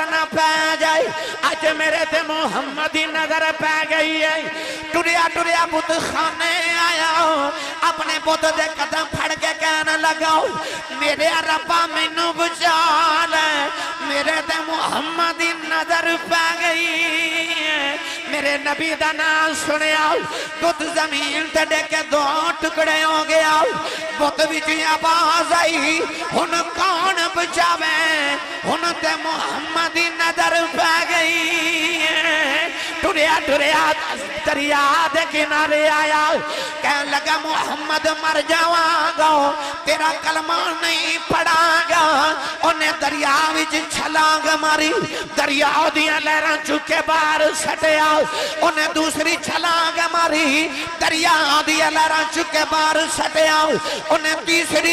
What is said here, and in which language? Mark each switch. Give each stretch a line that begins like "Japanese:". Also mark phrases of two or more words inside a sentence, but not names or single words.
Punjabi: نہ پہ جائے اج میرے تے محمدی نظر پہ گئی ہے ٹریا ٹریا بت خانے آیا اپنے بت دے قدم پھڑ کے کہنے لگا میرے ربا مینوں بچا لے میرے تے محمدی نظر پہ گئی ہے میرے نبی دا نام سنیا بت زمین تے ڈیکے دو ٹکڑے ہو گیا بت وچ آواز آئی ہن کون بچاوے ہن تے محمدی نظر پہ گئی ہے ٹریا ٹریا دریا دے کنارے آیا کہنے لگا محمد مر جاواں گا تیرا کلمہ نہیں پڑھا گا انہیں دریا وچ چھلانگ ماری دریا دیاں لہراں چکے باہر سٹیا انہیں دوسری چھلانگ ماری دریا دیاں لہراں چکے باہر سٹیا انہیں تیسری